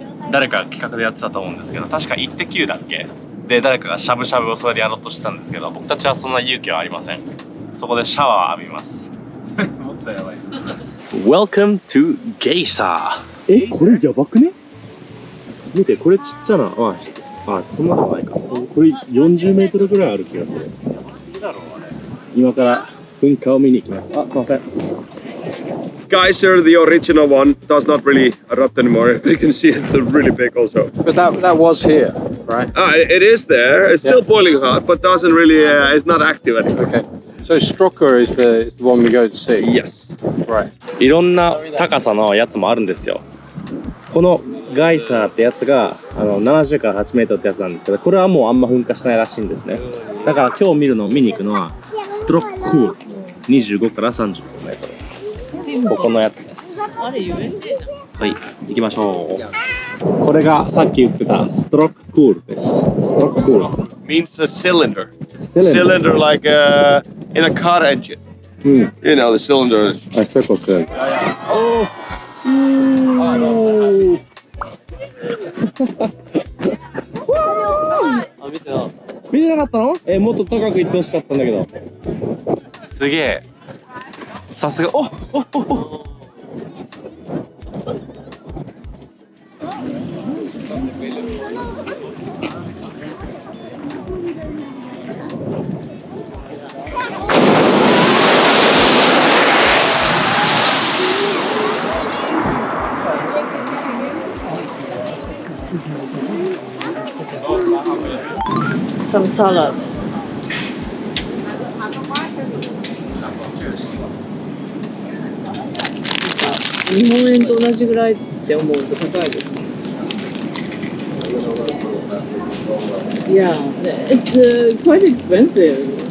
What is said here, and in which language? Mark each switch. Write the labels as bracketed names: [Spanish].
[Japanese] 誰か企画でやってたと思うんですけど確かイッテ Q だっけで誰かがしゃぶしゃぶをそれでやろうとしてたんですけど僕たちはそんな勇気はありませんそこでシャワーを浴びますもっとやばい [English] Welcome to Geysir [Japanese] これやばくね見てこれちっちゃなそんなでもないかこれ40メートルぐらいある気がするやばすぎだろあれ今から噴火を見に行きますすいません [English] Geysir, the original one, does not really erupt anymore. You can see it's really big also. But that was here, right? It is there. It's still boiling hot, but doesn't really. It's not active anymore. Okay. So Strucker is the one we go to see. Yes. Right. [Japanese] いろんな高さのやつもあるんですよこのガイサーってやつが70から8メートルってやつなんですけどこれはもうあんま噴火しないらしいんですねだから今日見に行くのはストロックール25から35メートルここのやつです。あれ USA じゃん。はい、行きましょう。これがさっき言ってたストロッククールです。ストロッククール。 [English] Means a cylinder. Cylinder like in a car engine. You know the cylinder. A circle cylinder. Oh. [Japanese] 見てなかったの？もっと高く行ってほしかったんだけど。すげえ。さすが。 [English] Some salad. [Japanese] 日本円と同じぐらいって思うと高いですね。 [English] Yeah, it's quite expensive.